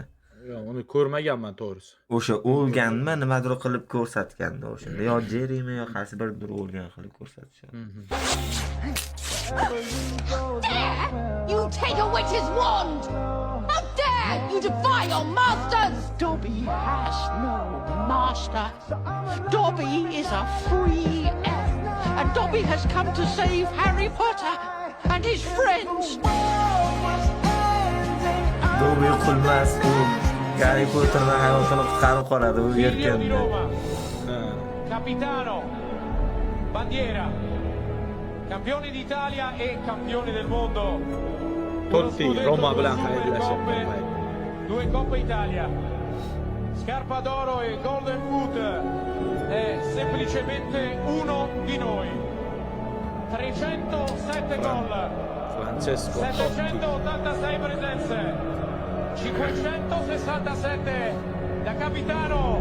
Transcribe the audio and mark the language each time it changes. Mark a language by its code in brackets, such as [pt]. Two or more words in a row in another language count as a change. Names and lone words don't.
[uz] Yo'q, uni ko'rmaganman to'g'risi. O'sha o'lganmi, nimadir qilib ko'rsatganda o'shanda. Yo Jerrymi yo qaysi biridir o'lgan qilib ko'rsatishadi. [en] You take a witch's wand! How dare you defy your masters! Dobby has no master. Dobby is a free elf, and Dobby has come to save Harry Potter and his friends. [uz] Dobby qulmas, u Harry Potterni hayotini qutqarib qoladi u yerkanda. [it] Capitano, bandiera, campioni d'Italia e campioni del mondo. [uz] Tutti Roma bilan xayrlashib. [it] Due Coppa Italia. Scarpa d'oro e Golden Boot è semplicemente uno di noi. 307 gol. Francesco 786 presenze. 567 da capitano.